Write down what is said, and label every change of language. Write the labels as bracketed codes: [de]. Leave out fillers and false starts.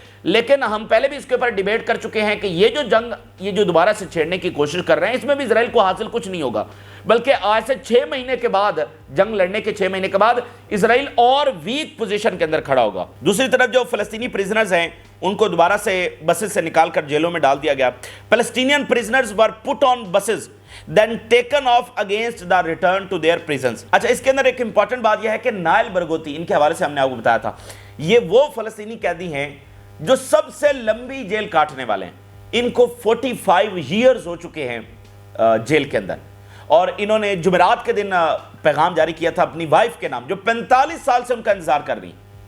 [ur] لیکن ہم پہلے بھی اس کے اوپر ڈیبیٹ کر چکے ہیں کہ یہ جو جنگ یہ جو دوبارہ سے چھیڑنے کی کوشش کر رہے ہیں اس میں بھی اسرائیل کو حاصل کچھ نہیں ہوگا, بلکہ آج سے 6 مہینے کے بعد, جنگ لڑنے کے 6 مہینے کے بعد اسرائیل اور ویک پوزیشن کے اندر کھڑا ہوگا. دوسری طرف جو فلسطینی پریزنرز ہیں ان کو دوبارہ سے بسز سے نکال کر جیلوں میں ڈال دیا گیا. [en] Palestinian prisoners were put on buses then taken off against the return to their prisons. [ur] اچھا, اس کے اندر ایک امپورٹنٹ بات یہ ہے کہ نائل برغوثی, ان کے حوالے سے ہم نے آپ کو بتایا تھا, یہ وہ فلسطینی قیدی ہیں جو سب سے لمبی جیل کاٹنے والے ہیں. ان کو 45 ایئرز ہو چکے ہیں جیل کے اندر, اور انہوں نے جمعرات کے دن پیغام جاری کیا تھا اپنی وائف کے نام, جو 45 سال سے ان کا انتظار کر رہی ہیں.